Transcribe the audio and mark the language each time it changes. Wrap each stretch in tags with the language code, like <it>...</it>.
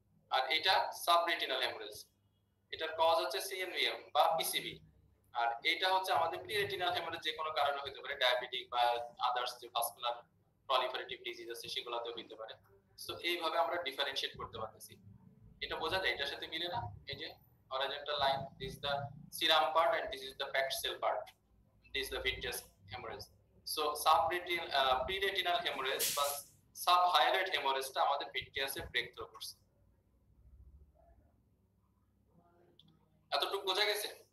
<bn>আর এটা সাবরেটিনাল হেমোরেজ, এটার কজ হচ্ছে সিএনভিএম বা পিসিবি, আর এটা হচ্ছে আমাদের প্রিরেটিনাল হেমোরেজ যে কোনো কারণে হতে পারে, ডায়াবেটিক বা আদার্স যে ভাস্কুলার প্রলিফারেটিভ ডিজিজ আছে সেগুলোতেও হতে পারে। সো এইভাবে আমরা ডিফারেন্সিয়েট করতে পারতেছি। এটা বোঝা যায়, এটার সাথে মিলে না? এই যে</bn> <en>horizontal line, this is the serum part and this is the packed cell part, this is the vitreous hemorrhage.</en> <bn>So pre-retinal hemorrhage বা subhyaloid hemorrhage টা আমাদের ভিট্রিয়াসে ব্রেক থ্রু করছে। এতটুকু বোঝা গেছে?</bn>